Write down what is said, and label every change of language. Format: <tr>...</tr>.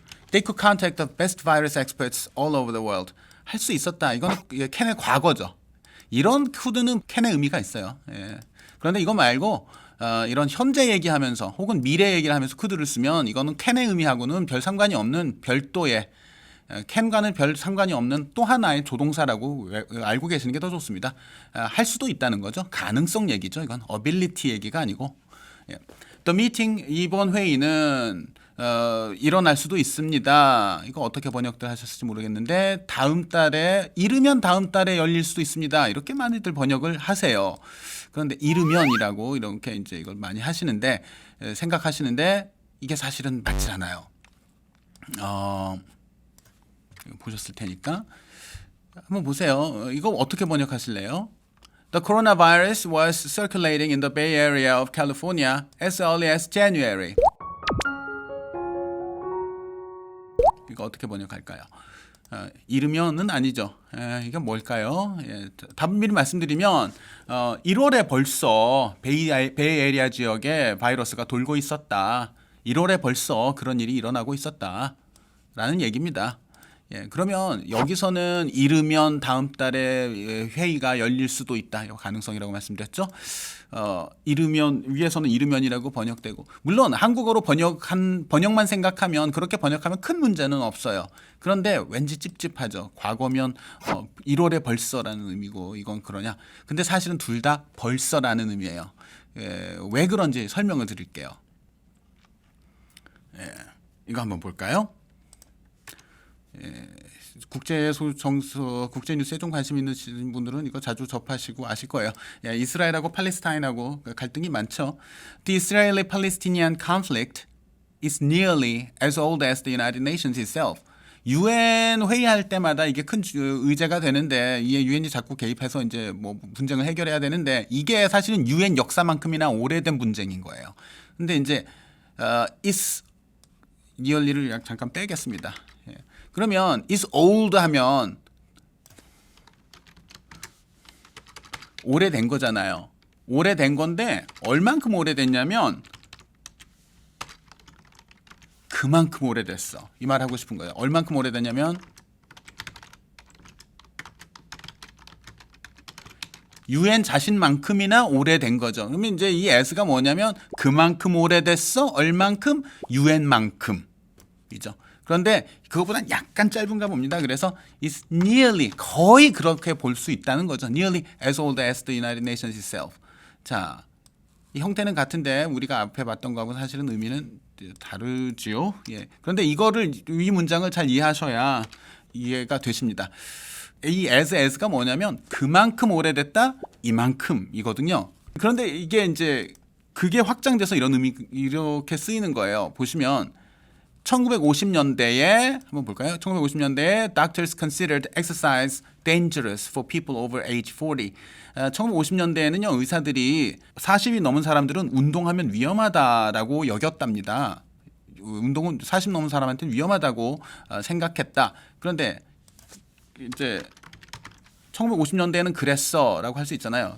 <en>They could contact the best virus experts all over the world.</en> <ko>할 수 있었다. 이건 캔의 과거죠. 이런 could는 캔의 의미가 있어요. 그런데 이거 말고 이런 현재 얘기하면서 혹은 미래 얘기를 하면서 could를 쓰면 이거는 캔의 의미하고는 별 상관이 없는 별도의 can과는 별 상관이 없는 또 하나의 조동사라고 알고 계시는 게 더 좋습니다. 할 수도 있다는 거죠. 가능성 얘기죠. 이건 ability 얘기가 아니고. The meeting 이번 회의는 일어날 수도 있습니다. 이거 어떻게 번역들 하셨을지 모르겠는데 다음 달에 이르면 다음 달에 열릴 수도 있습니다. 이렇게 많이들 번역을 하세요. 그런데 이르면이라고 이렇게 이제 이걸 많이 하시는데 생각하시는데 이게 사실은 맞지 않아요. 보셨을 테니까 한번 보세요. 이거 어떻게 번역하실래요?</ko> <en>The coronavirus was circulating in the Bay Area of California as early as January.</en> <ko>이거 어떻게 번역할까요? 이르면은 아니죠. 이게 뭘까요? 답은 미리 말씀드리면 1월에 벌써 베이에리아 지역에 바이러스가 돌고 있었다. 1월에 벌써 그런 일이 일어나고 있었다. 라는 얘기입니다. 그러면 여기서는 이르면 다음 달에 회의가 열릴 수도 있다. 이 가능성이라고 말씀드렸죠. 이르면 위에서는 이르면이라고 번역되고 물론 한국어로 번역만 생각하면 그렇게 번역하면 큰 문제는 없어요. 그런데 왠지 찝찝하죠. 과거면 1월에 벌써라는 의미고 이건 그러냐. 근데 사실은 둘 다 벌써라는 의미예요. 왜 그런지 설명을 드릴게요. 이거 한번 볼까요? 국제뉴스에 좀 관심 있는 분들은 이거 자주 접하시고 아실 거예요. 이스라엘하고 팔레스타인하고 갈등이 많죠.</ko> <en>The Israeli-Palestinian conflict is nearly as old as the United Nations itself.</en> <ko>UN 회의할 때마다 이게 큰 의제가 되는데 이게 UN이 자꾸 개입해서 이제 뭐 분쟁을 해결해야 되는데 이게 사실은 UN 역사만큼이나 오래된 분쟁인 거예요. 근데 이제 is nearly를 잠깐 빼겠습니다. 그러면 is old 하면 오래된 거잖아요. 오래된 건데 얼만큼 오래됐냐면 그만큼 오래됐어. 이 말 하고 싶은 거예요. 얼만큼 오래됐냐면 UN 자신만큼이나 오래된 거죠. 그러면 이제 이 as가 뭐냐면 그만큼 오래됐어, 얼만큼, UN만큼이죠. 그런데 그거보다는 약간 짧은가 봅니다. 그래서 it's nearly 거의 그렇게 볼 수 있다는 거죠.</ko> <en>Nearly as old as the United Nations itself.</en> <ko>자, 이 형태는 같은데 우리가 앞에 봤던 거하고 사실은 의미는 다르지요. 예. 그런데 이거를 이 문장을 잘 이해하셔야 이해가 되십니다. 이 as가 뭐냐면 그만큼 오래됐다 이만큼이거든요. 그런데 이게 이제 그게 확장돼서 이런 의미 이렇게 쓰이는 거예요. 보시면 1950년대에 한번 볼까요? 1950년대에</ko> <en>doctors considered exercise dangerous for people over age 40.</en> <ko>1950년대에는요 의사들이 40이 넘은 사람들은 운동하면 위험하다라고 여겼답니다. 운동은 40 넘은 사람한테는 위험하다고 생각했다. 그런데 이제 1950년대에는 그랬어라고 할 수 있잖아요.</ko>